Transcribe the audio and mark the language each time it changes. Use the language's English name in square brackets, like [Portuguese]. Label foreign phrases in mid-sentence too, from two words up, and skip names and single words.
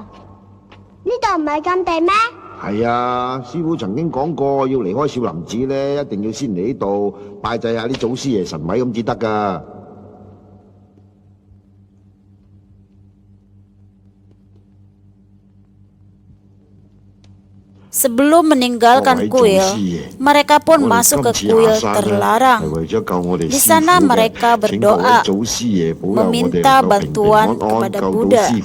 [Cantonese] 呢度唔係禁地咩？係啊，師傅曾經講過，要離開少林寺咧，一定要先嚟呢度拜祭下啲祖師爺神位咁至得噶。 [Indonesian] Sebelum meninggalkan kuil, mereka pun masuk ke kuil terlarang. Di sana mereka berdoa, meminta bantuan kepada Buddha.